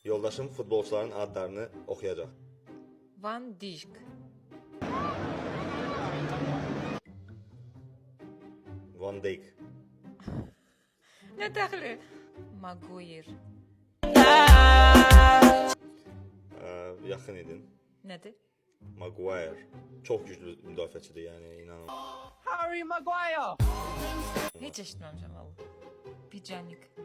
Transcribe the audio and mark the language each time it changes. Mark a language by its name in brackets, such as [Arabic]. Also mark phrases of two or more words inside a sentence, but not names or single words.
[Azerbaijani] Yoldaşım futbolçuların adlarını oxuyacaq. Van Dijk. Van Dijk. Ne dəxli? Maguire. Yaxın idin. Nədir? Maguire. Çox güclü müdafiəçidir, yəni inanın. Harry Maguire. Heç eşitməmişəm valla. Bicanik.